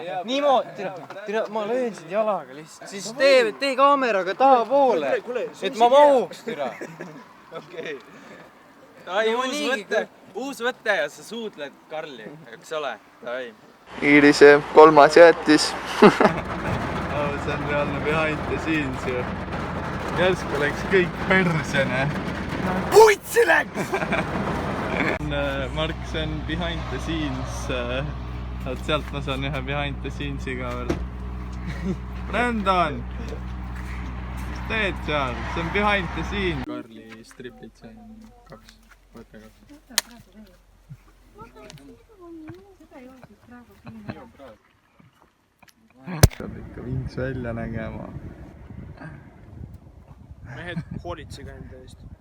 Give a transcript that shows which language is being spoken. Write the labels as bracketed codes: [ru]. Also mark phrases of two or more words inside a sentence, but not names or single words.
[et] Niimoodi, tere, ma löön sind jalaga lihtsalt. Siis tee kaameraga tahapoole, et ma mahuks, tere. Okei. Uus võte ja sa suudled Karli, eks ole? Iirise 3. jättis. See on reaalne [en] behind the scenes [et] ju. Järsku läks kõik persene. Putsi läks! Mark, see on [en] behind the scenes. [et] Sealt ma saan ühe [en] behind the scenes'i [et] ka veel. Brendan! Mis teed seal? See on [en] behind the scenes. [et] Karli striplid, see on 2. Võta 2. Peab ikka vinks välja nägema. Mehed, hoolitsege enda eest.